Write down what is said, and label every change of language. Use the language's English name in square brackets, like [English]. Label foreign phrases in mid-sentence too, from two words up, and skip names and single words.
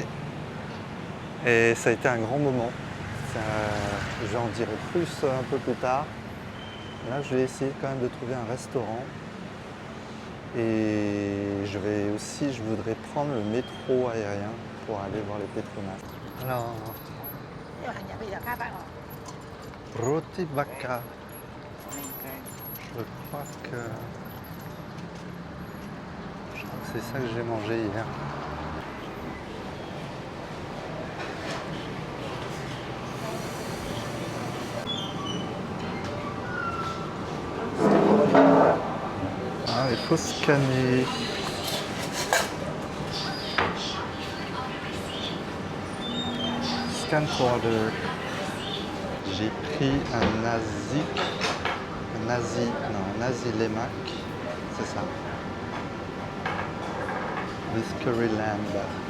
[French] Et ça a été un grand moment. J'en dirai plus un peu plus tard. Là, je vais essayer quand même de trouver un restaurant. Et je voudrais prendre le métro aérien pour aller voir les Petronas. Alors, [Malay] roti bakar. [French] Je crois que c'est ça que j'ai mangé hier. Ah, il faut scanner. [English] Scan for order. [French] J'ai pris un [Malay] nasi lemak, [French] c'est ça. Discovery Land.